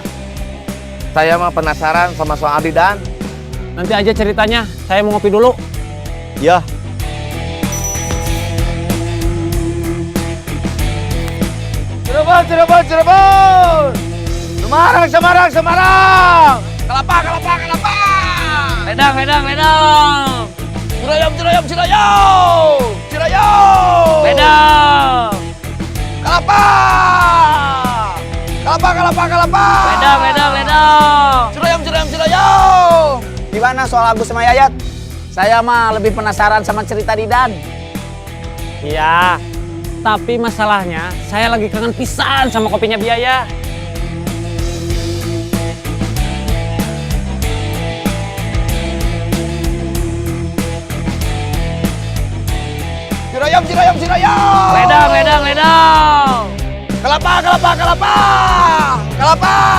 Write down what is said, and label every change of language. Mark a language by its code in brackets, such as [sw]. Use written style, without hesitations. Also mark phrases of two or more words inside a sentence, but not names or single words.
[id] Saya mah penasaran sama soal Adi Dan. Nanti aja ceritanya, saya mau ngopi dulu. Ya. Cirebon, Cirebon, Cirebon! Semarang, Semarang, Semarang! Kelapa, kelapa, kelapa! Ledang, ledang, ledang! Cirayam, cirayam, cirayam! Cirayam! Ledang! Kelapa! Kelapa, kelapa, kelapa! Ledang, ledang, ledang! Cirayam, cirayam, cirayam! Gimana soal Agus sama Yayat? Saya mah lebih penasaran sama cerita Didan. Iya, tapi masalahnya saya lagi kangen pisan sama kopinya Biaya. Cirayam, cirayam, cirayam! Ledang, ledang, ledang! Kelapa, kelapa, kelapa! Kelapa!